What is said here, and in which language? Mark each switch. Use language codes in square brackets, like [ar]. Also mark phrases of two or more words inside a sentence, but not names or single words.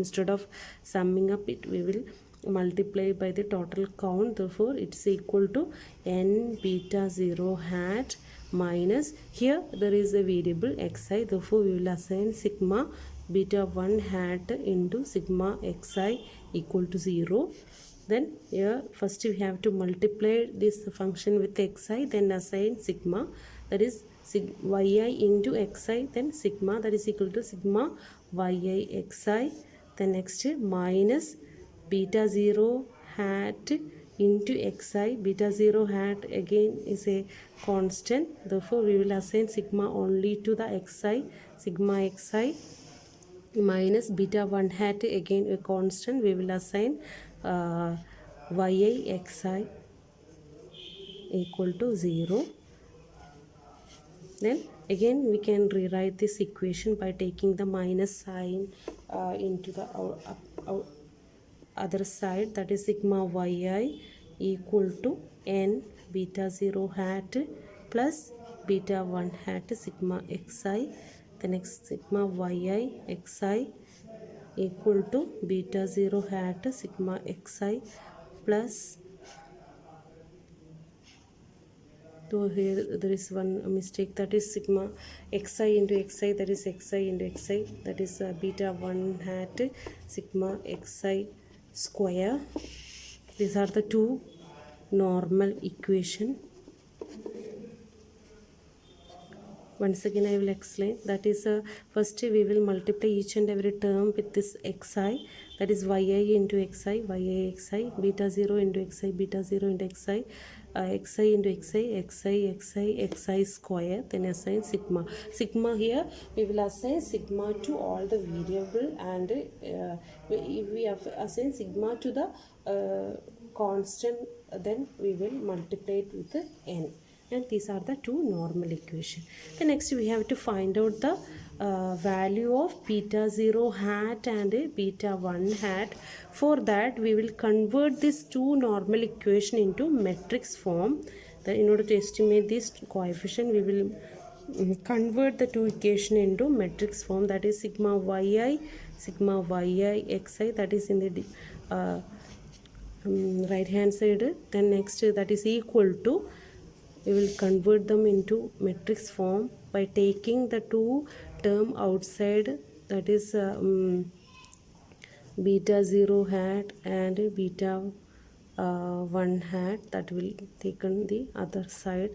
[en] Instead of summing up it, we will multiply by the total count, therefore it's equal to n beta 0 hat minus, here there is a variable xi, therefore we will assign sigma beta 1 hat into sigma xi equal to 0. Then here first we have to multiply this function with xi, then assign sigma, that is yi into xi, then sigma, that is equal to sigma yi xi. Then next minus beta 0 hat into xi. Beta 0 hat again is a constant, therefore we will assign sigma only to the xi, sigma xi, minus beta 1 hat again a constant, we will assign yi xi equal to 0. Then again we can rewrite this equation by taking the minus sign into the other side, that is sigma yi equal to n beta 0 hat plus beta 1 hat sigma xi. The next sigma yi xi equal to beta 0 hat sigma xi plus, so here there is one mistake, that is sigma xi into xi, that is xi into xi, that is beta 1 hat sigma xi square. These are the two normal equation. Once again I will explain, that is first we will multiply each and every term with this xi, that is yi into xi, yi xi, beta 0 into xi, beta 0 into xi, xi into xi square, then assign sigma. Sigma here we will assign sigma to all the variable, and we have assign sigma to the constant, then we will multiply it with the n. And these are the two normal equation. The next we have to find out the value of beta 0 hat and beta 1 hat. For that we will convert this two normal equation into matrix form. Then in order to estimate this coefficient, we will convert the two equation into matrix form, that is sigma yi xi, that is in the right hand side. Then next that is equal to, we will convert them into matrix form by taking the two term outside, that is beta 0 hat and beta 1 hat, that will taken the other side.